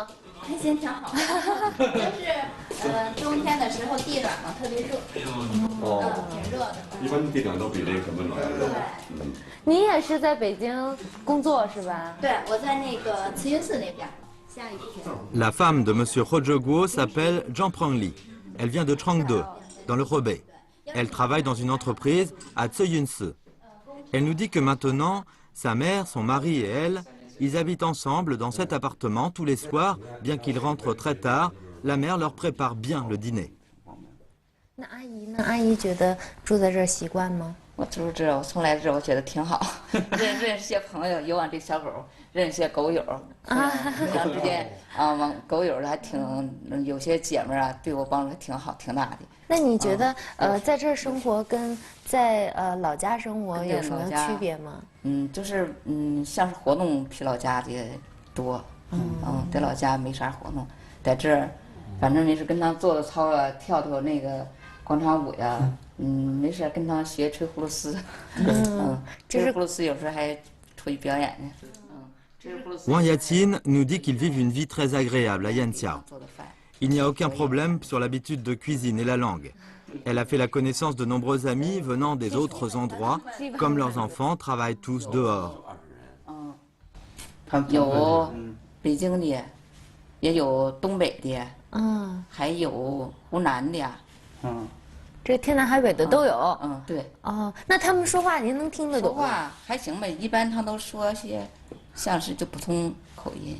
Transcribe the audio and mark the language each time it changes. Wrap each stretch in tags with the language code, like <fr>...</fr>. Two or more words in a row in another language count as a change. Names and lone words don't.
<zh>还行，挺好。就是冬天的时候地暖嘛，特别热。挺热的。一般地暖都比这个温暖。对。你也是在北京工作是吧？对，我在那个慈云寺那边。下雨天。</zh> <fr>La femme de Monsieur Rojoguo s'appelle Zhang Prangli. Elle vient de Changde, dans le Hebei. Elle travaille dans une entreprise à Tsuyunsi. Elle nous dit que maintenant, sa mère, son mari et elle, ils habitent ensemble dans cet appartement tous les soirs, bien qu'ils rentrent très tard. La mère leur prépare bien le dîner.</fr> <zh>那阿姨呢？阿姨觉得住在这儿习惯吗？我住这，我从来这我觉得挺好，认识些朋友，有俺这小狗，认识些狗友，互相之间啊，狗友还挺，有些姐们啊，对我帮助还挺好，挺大的。那你觉得在这儿生活跟在老家生活有什么区别吗？就是像是活动比老家的多，在老家没啥活动，在这儿，反正你是跟他做操啊，跳那个广场舞呀。没事，跟他学吹葫芦丝，吹葫芦丝有时候还出去表演呢。</zh> <fr>Wang Yatin nous dit qu'ils vivent une vie très agréable à Yantiao. Il n'y a aucun problème sur l'habitude de cuisine et la langue. Elle a fait la connaissance de nombreux amis venant des autres endroits, comme leurs enfants travaillent tous dehors.</fr> <zh>有北京的，也有东北的，还有湖南的，这天南海北的都有。对。哦，那他们说话您能听得懂吗？说话还行呗，一般他都说些像是就普通口音。</zh>